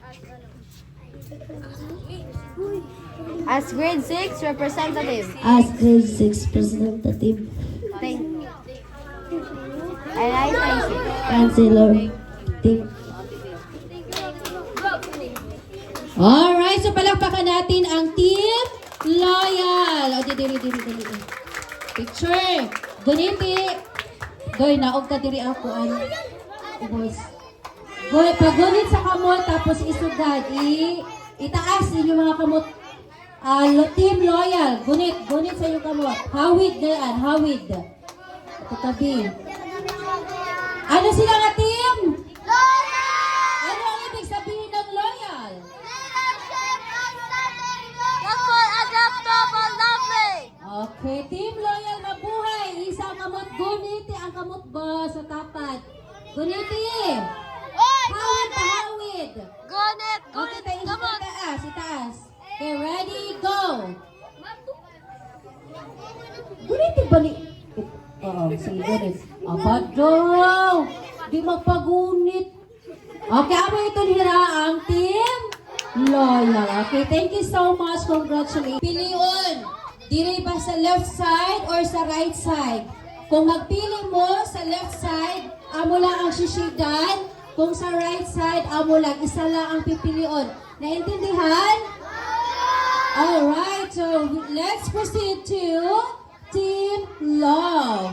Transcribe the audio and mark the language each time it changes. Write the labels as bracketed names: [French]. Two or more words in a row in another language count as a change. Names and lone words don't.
[English] As grade 6 representative. As grade 6 representative. Thank you. And I thank you. Councilor. Thank [Filipino] Alright, so palakpakan natin ang Team Loyal. [Cebuano] O, diri. Picture. Guniti. Goy, naog ka diri ako. Ubos. Goy, pagunit sa kamot, tapos isugad. Itaas ninyo mga kamot. Team Loyal. Gunit sa iyong kamot. Hawid dyan, hawid. Tatabi. [Filipino] Ano sila nga team? Ano ang ibig sabihin ng loyal? [English] Adaptable, lovely. [Filipino] Okay, Team Loyal, mabuhay. [Cebuano] Isang kamot, guniti ang kamot ba sa tapat. Guniti. Hawid pa, hawid. Gunit, Okay, itaas. Okay, [English] ready, go. [Cebuano] Guniti ba ni... Oo, sige, gunit. Abadaw. Di magpagunit. Okay, amo ito nila ang Team Loyal. [English] Okay, thank you so much. Congratulations. [Cebuano] Piliun. Dili ba sa [English] left side [Cebuano] or sa [English] right side? [Cebuano] Kung magpili mo sa [English] left side, [Cebuano] amo lang ang sisidan. Kung sa [English] right side, [Cebuano] amo lang, isa lang ang pipilion. [Filipino] Naintindihan? [English] Alright, so let's proceed to Team Love.